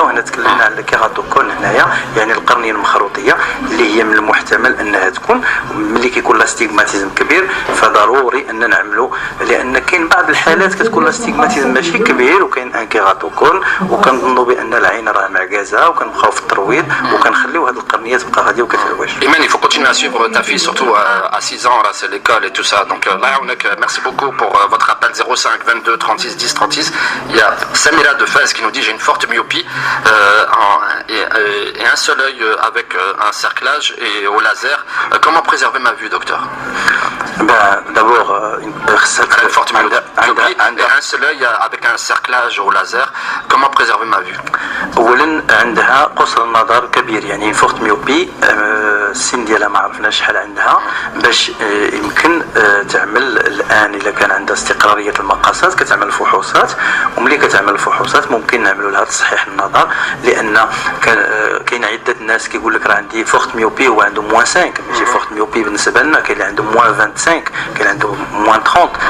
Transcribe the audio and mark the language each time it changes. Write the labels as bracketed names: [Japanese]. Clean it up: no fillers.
[Arabic] وهنا تكلمنا على الكيراتوكون هنايا، يعني القرنيه المخروطيه اللي هي من المحتمل انها تكون ملي كيكون لا ستيغماتيزم كبير، فضروري ان نعملوا، لان كاين بعض الحالات كتكون لا ستيغماتيزم ماشي كبير وكاين ان كيراتوكون وكنظنوا بان العين راه معكازه وكنبقاو في الترويض وكنخليو هذه القرنيه تبقى غاديه وكتعوج. [French] Iman, il faut continuer à suivre ta fille, surtout à 6 ans, là c'est l'école et tout ça. Donc là, merci beaucoup pour votre appel 05 22 36 10 36. Il y a Samira de Fès qui nous dit j'ai une forte myopie et un seul œil avec un cerclage et au laser. Comment préserver ma vue, docteur? D'abord, une forte myopie et un seul œil avec un cerclage au laser. Comment préserver ma vue? [Arabic] اولا عندها قصر النظر كبير، يعني فورت ميوبي، السن ديالها ما عرفناش شحال عندها، باش يمكن تعمل الان الا كان عندها استقراريه المقاسات كتعمل فحوصات، وملي كتعمل الفحوصات ممكن نعملوا لها تصحيح النظر، لان كاين عده ناس كيقول لك راه عندي فورت ميوبي هو عنده -5، ماشي فورت ميوبي بالنسبه لنا، كاين اللي عنده -25، كاين عنده -30.